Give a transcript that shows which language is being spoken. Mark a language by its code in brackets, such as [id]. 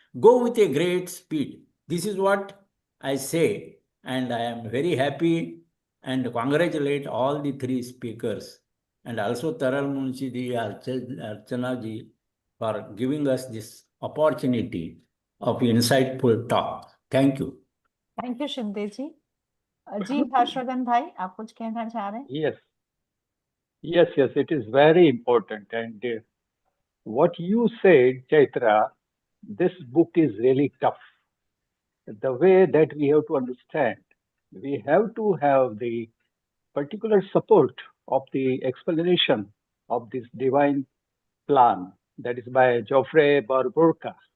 [en] Go with a great speed. This is what I say, and I am very happy and congratulate all the 3 speakers, and also Taral Munshi ji, Archana ji, for giving us this opportunity of insightful talk. Thank you. Thank you Shinde ji. [hi] जी हर्षवर्धन भाई, आप कुछ कहना चाह रहे हैं? [en] Yes, it is very important. And what you said, Chaitra, this book is really tough. The way that we have to understand, we have to have the particular support of the explanation of this divine plan, that is by Geoffrey A.Barborka.